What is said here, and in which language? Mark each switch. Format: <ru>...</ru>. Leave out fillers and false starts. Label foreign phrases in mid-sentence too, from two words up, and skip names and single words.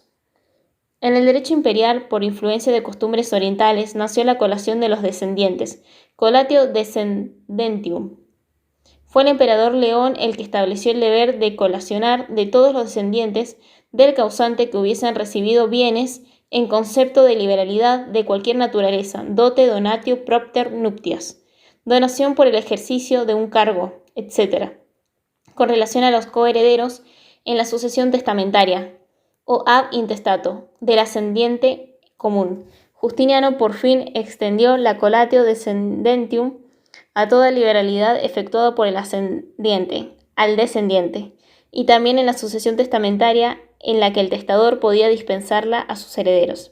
<es>En el derecho imperial, por influencia de costumbres orientales, nació la colación de los descendientes,</es> <la>colatio descendentium.</la> <es>Fue el emperador León el que estableció el deber de colacionar de todos los descendientes del causante que hubiesen recibido bienes en concepto de liberalidad de cualquier naturaleza, dote,</es> <la>donatio, propter, nuptias,</la> <es>donación por el ejercicio de un cargo, etc., con relación a los coherederos en la sucesión testamentaria, o</es> <la>ab intestato,</la> <es>del ascendiente común. Justiniano por fin extendió la</es> <la>colatio descendentium</la> <es>a toda liberalidad efectuada por el ascendiente al descendiente, y también en la sucesión testamentaria en la que el testador podía dispensarla a sus herederos.</es>